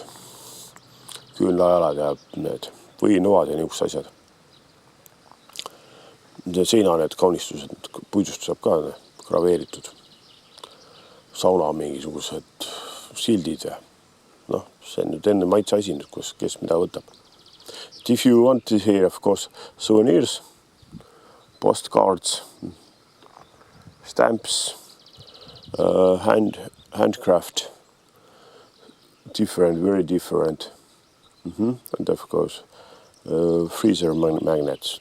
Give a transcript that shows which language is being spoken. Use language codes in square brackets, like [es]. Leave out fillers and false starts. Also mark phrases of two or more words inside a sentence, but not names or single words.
[et] Küünlajalad ja need võinovad ja niisugused asjad. Seina need kaunistused, puidust saab ka graveeritud. Sauna mingisugused sildid ja see on nüüd enne maitse asi, kes mida võtab. [en] If you want to hear, of course, souvenirs, postcards, stamps, handcraft, very different. And of course, freezer magnets.